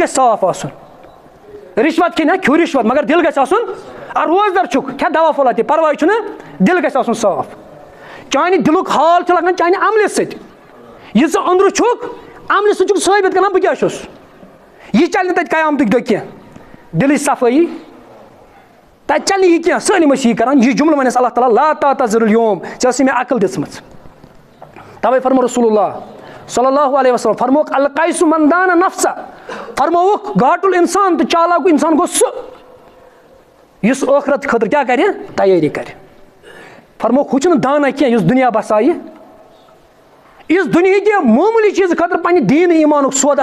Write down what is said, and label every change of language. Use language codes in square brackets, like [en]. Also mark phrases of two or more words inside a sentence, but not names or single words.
[ks] گژھِ صاف آسُن رِشوت کھیٚنۍ ہا کھیٚو رِشوت مگر دِل گژھِ آسُن روزدر چھُکھ کھےٚ دوا پھوٚلا تہِ پرواے چھُنہٕ دِل گژھِ آسُن صاف چانہِ دِلُک حال چھُ لگان چانہِ عملہِ سۭتۍ یہِ ژٕ أنٛدرٕ چھُکھ عملہِ سۭتۍ چھُکھ ثٲبت کران بہٕ کیٛاہ چھُس یہِ چلہِ نہٕ تتہِ قیامتٕکۍ دۄہ کینٛہہ دِلٕچ صفٲیی تتہِ چلہِ نہٕ یہِ کینٛہہ سٲلِم ٲسۍ یی کران یہِ جملہٕ وَنٮ۪س اللہ تعالیٰ [ar] لا تعتذروا اليوم [ks] ژےٚ ٲسٕے مےٚ عقل دِژمٕژ تَوَے فرمو [ar] رسول اللہ صلی اللہ علیہ وسلم [ks] فرمووُکھ [ar] القیس من دان نفسہ [ks] فرمووُکھ گاٹُل اِنسان تہٕ چالاک اِنسان گوٚو سُہ یُس ٲخرت خٲطرٕ کیٛاہ کرِ تیٲری کرِ فرمووُکھ ہُہ چھُنہٕ دانا کینٛہہ یُس دُنیا بسایہِ یُس دُنہِکہِ معموٗلی چیٖزٕ خٲطرٕ پننہِ دیٖنہٕ ایٖمانُک سودا